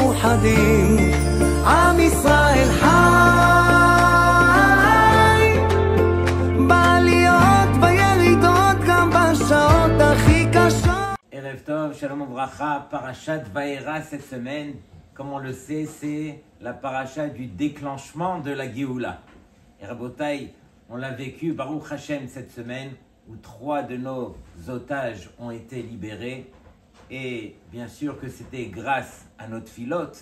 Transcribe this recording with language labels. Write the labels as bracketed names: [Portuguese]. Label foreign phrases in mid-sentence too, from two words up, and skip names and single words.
[Hebrew] מאוחדים, עם ישראל חי, בעליות בירידות גם בשעות הכי קשות. ערב טוב, שלום וברכה, פרשת וארא [French] cette semaine, comme on le sait, c'est la paracha du déclenchement de la Géoula. Et Rabotai, on l'a vécu, [Hebrew] ברוך השם, [French] cette semaine, où 3 de nos otages ont été libérés. Et bien sûr que c'était grâce à notre filote.